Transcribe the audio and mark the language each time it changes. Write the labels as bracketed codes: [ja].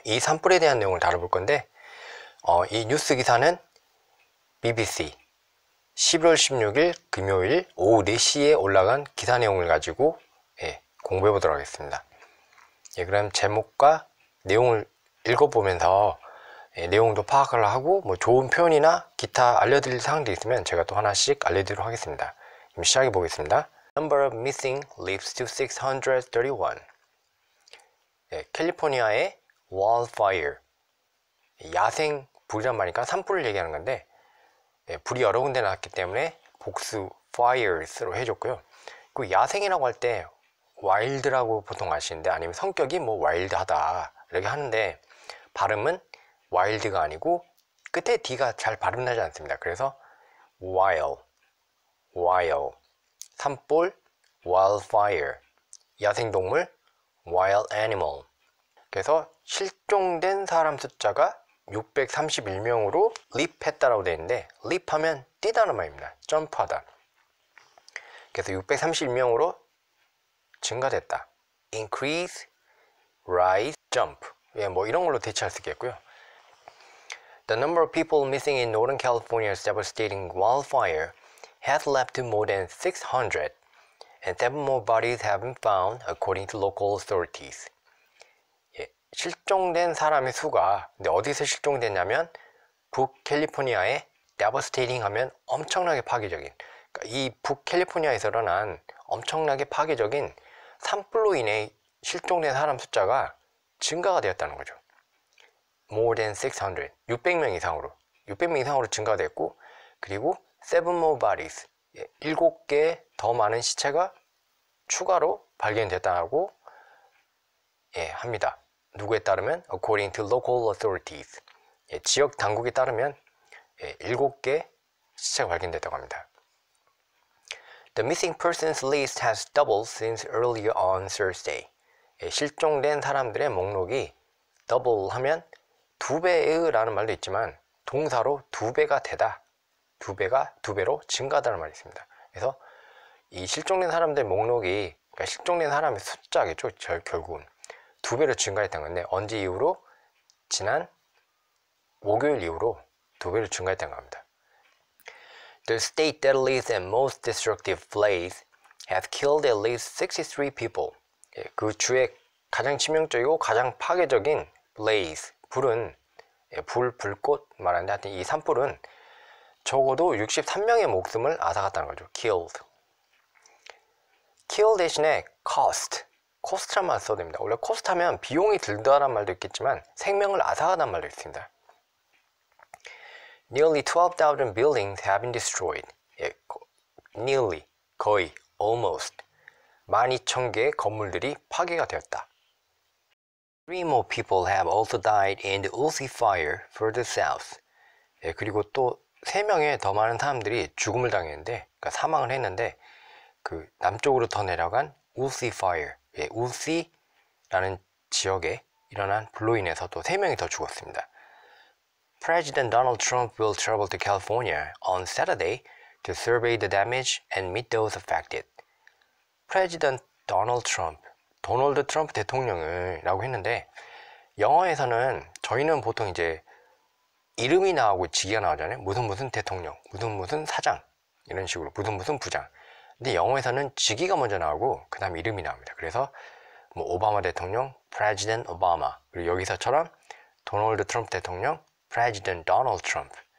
[ko] 이 산불에 대한 내용을 다뤄볼 건데 이 뉴스 기사는 BBC 11월 16일 금요일 오후 4시에 올라간 기사 내용을 가지고 공부해 보도록 하겠습니다. 그럼 제목과 내용을 읽어보면서 내용도 파악을 하고 좋은 표현이나 기타 알려드릴 사항들이 있으면 제가 또 하나씩 알려드리도록 하겠습니다. 그럼 시작해 보겠습니다. [en] Number of missing leaps to 631. [ko] 캘리포니아의 wildfire, 야생 불이란 말이니까 산불을 얘기하는 건데 불이 여러 군데 났기 때문에 복수 fires로 해줬고요. 그 야생이라고 할 때 와일드라고 보통 아시는데, 아니면 성격이 와일드하다 이렇게 하는데 발음은 와일드가 아니고 끝에 D가 잘 발음나지 않습니다. 그래서 wild, 산불, wildfire, 야생동물, wild animal. 그래서 실종된 사람 숫자가 631명으로 leap했다라고 되어 있는데, leap하면 뛰다는 말입니다. 점프하다. 그래서 631명으로 증가됐다. [en] increase, rise, jump. [ko] 이런 걸로 대체할 수 있겠고요. [en] The number of people missing in Northern California's devastating wildfire has leapt to more than 600, and 7 more bodies have been found, according to local authorities. [ko] 실종된 사람의 수가, 근데 어디서 실종됐냐면 북캘리포니아의 devastating 하면 엄청나게 파괴적인, 그러니까 이 북캘리포니아에서 일어난 엄청나게 파괴적인 산불로 인해 실종된 사람 숫자가 증가가 되었다는 거죠. More than 600, 600명 이상으로 증가가 됐고, 그리고 [en] 7 more bodies, [ko] 7개 더 많은 시체가 추가로 발견됐다고 합니다. 누구에 따르면 [en] according to local authorities, [ko] 지역 당국에 따르면 7개 시체가 발견됐다고 합니다. [en] The missing persons list has doubled since earlier on Thursday. [ko] 실종된 사람들의 목록이 double 하면 두 배의 라는 말도 있지만 동사로 두 배가 되다, 두 배로 증가하다는 말이 있습니다. 그래서 이 실종된 사람들의 목록이, 그러니까 실종된 사람의 숫자겠죠. 결국은 두 배로 증가했다는 건데, 언제 이후로? 지난 목요일 이후로 두 배로 증가했다는 겁니다. [en] The state's deadliest and most destructive blaze has killed at least 63 people. [ko] 그 주의 가장 치명적이고 가장 파괴적인 blaze, 불은 불꽃 말하는데, 하여튼 이 산불은 적어도 63명의 목숨을 앗아갔다는 거죠. [en] killed. [ko] kill 대신에 cost란 말 써도 됩니다. 원래 cost 하면 비용이 들다라는 말도 있겠지만 생명을 앗아가다는 말도 있습니다. [en] Nearly 12,000 buildings have been destroyed. Nearly, [ko] 거의, [en] almost. [ko] 12,000개의 건물들이 파괴가 되었다. [en] 3 more people have also died in the Woolsey fire further south. [ko] 그리고 또 3명의 더 많은 사람들이 죽음을 당했는데, 그러니까 사망을 했는데, 그 남쪽으로 더 내려간 Woolsey fire, Woolsey라는 지역에 일어난 불로 인해서 또 3명이 더 죽었습니다. [en] President Donald Trump will travel to California on Saturday to survey the damage and meet those affected. [ko] President Donald Trump, 도널드 트럼프 대통령을 라고 했는데, 영어에서는 저희는 보통 이제 이름이 나오고 직위가 나오잖아요. 무슨 대통령, 무슨 사장, 이런 식으로 무슨 부장. 근데 영어에서는 직위가 먼저 나오고 그 다음 이름이 나옵니다. 그래서 오바마 대통령, President Obama, 그리고 여기서처럼 도널드 트럼프 대통령, President Donald Trump.